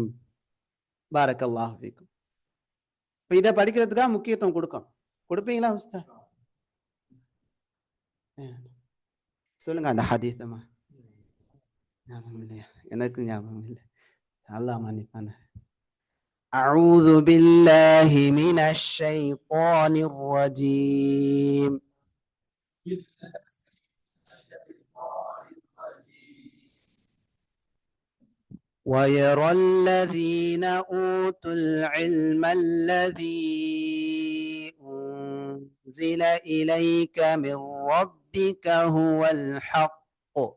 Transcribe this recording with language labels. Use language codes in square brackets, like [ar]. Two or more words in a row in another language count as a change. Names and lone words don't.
[ar] بارك الله فيكم. [ta] இப்ப இதை படிக்கிறதுக்காக முக்கியத்துவம் கொடுப்பீங்களா உஸ்தாத்? சொல்லுங்க அந்த ஹதீஸமா. ஞாபகம் இல்லையா? எனக்கு ஞாபகம் இல்லை. அல்லாஹ் மன்னிப்பான. [ar] أعوذ بالله من الشيطان الرجيم. ويرى الذين أوتوا العلم الذي أنزل إليك من ربك هو الحق.